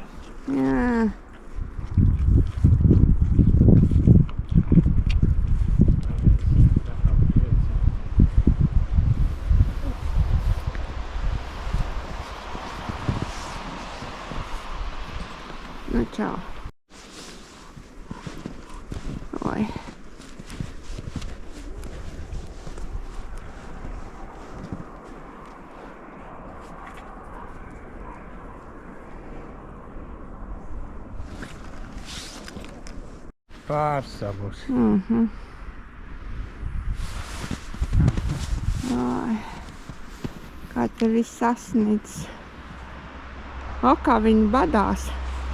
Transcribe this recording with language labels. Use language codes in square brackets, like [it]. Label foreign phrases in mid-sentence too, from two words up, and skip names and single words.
[lv] Jā. Nu, čau. Oi. Pārsavus. Oi. Kā te viss sasniedz. O, kā viņi badās.